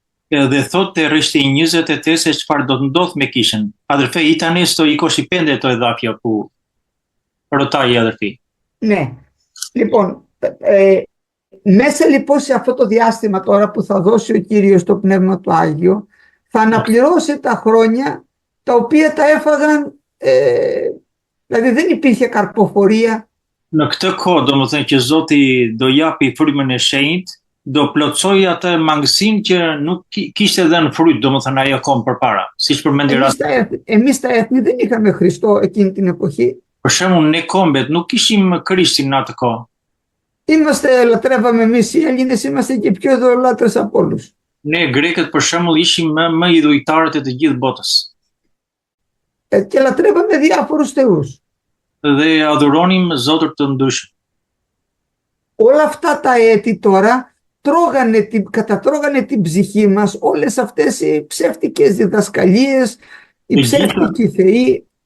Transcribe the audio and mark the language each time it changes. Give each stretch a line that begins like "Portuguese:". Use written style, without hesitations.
Albanian: Dhe thotë te rreshti 28 se çfarë do të ndodh me kishën.
Greek: Adërfej, tani sto 25 το εδάφιο που ρωτάει η αδερφή. Ναι. Λοιπόν, μέσα λοιπόν σε αυτό το διάστημα τώρα που θα δώσει ο Κύριος το Πνεύμα του Άγιο, θα αναπληρώσει τα χρόνια τα οποία τα έφαγαν, δηλαδή δεν υπήρχε καρποφορία.
Albanian: Në këtë kohë, domethënë që Zoti do japi frymën e shenjtë, do plotësoj atë mangësinë që nuk kishte dhënë fryt, domethënë ajo kohë përpara, siç përmendi rasti.
Greek: Εμείς τα έθνη δεν είχαμε Χριστό εκείνη την εποχή.
Albanian: Për shembull, ne kombet nuk kishim Krishtin në atë kohë.
Greek: Λατρεύαμε εμείς οι Έλληνες, είμαστε και πιο ειδωλάτρες από όλους.
Albanian: Ne grekët për shembull ishim më idhujtarët e të gjithë botës.
Greek: και λατρεύαμε διάφορους θεούς.
Albanian: Dhe adhuronim zotër të ndryshëm.
Greek: Όλα αυτά τα έτη τώρα κατατρώγανε την ψυχή μας όλες αυτές οι ψεύτικες διδασκαλίες, οι ψεύτικοι θεοί.